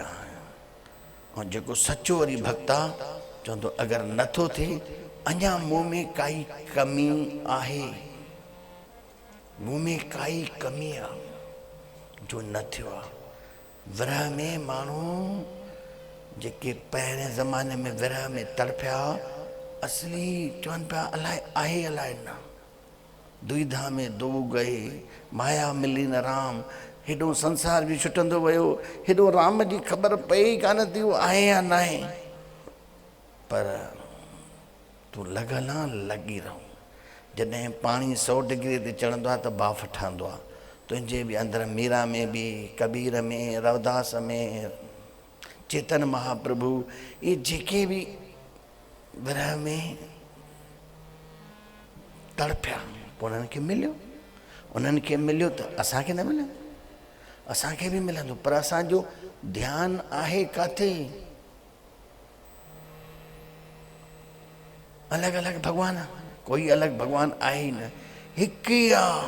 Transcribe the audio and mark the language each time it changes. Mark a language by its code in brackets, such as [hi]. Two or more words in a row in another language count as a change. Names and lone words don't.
[sd] ऐं जेको सचो वरी भक्त आहे, चवंदो अगरि नथो थिए, अञा मूं में काई कमी आहे, मूं में काई कमी आहे जो न थियो आहे। विरह में माण्हू जेके पहिरें ज़माने में विरह में तड़पिया, असली चवनि पिया अलाए आहे अलाए न। [hi] दुविधा में दो गए, माया मिली न राम। [sd] हेॾो संसार बि छुटंदो वियो, हेॾो राम जी ख़बर पई ई कान थी उहो आहे या न आहे। पर तूं लॻल आहे, लॻी रहूं। जॾहिं पाणी 100 डिग्री ते चढ़ंदो आहे त बाफ़ ठहंदो आहे, [hi] तुझे भी अंदर [sd] मीरा में भी, कबीर में, रवदास में, चेतन महाप्रभु, ये जेके भी विरह में तड़पिया पोइ उन्हनि खे मिलियो। उन्हनि खे मिलियो त असांखे न मिलियो, असांखे बि मिलंदो, पर असांजो ध्यानु आहे किथे? अलॻि अलॻि भॻवान, कोई अलॻि भॻवान आहे ई न, हिकु ई आहे।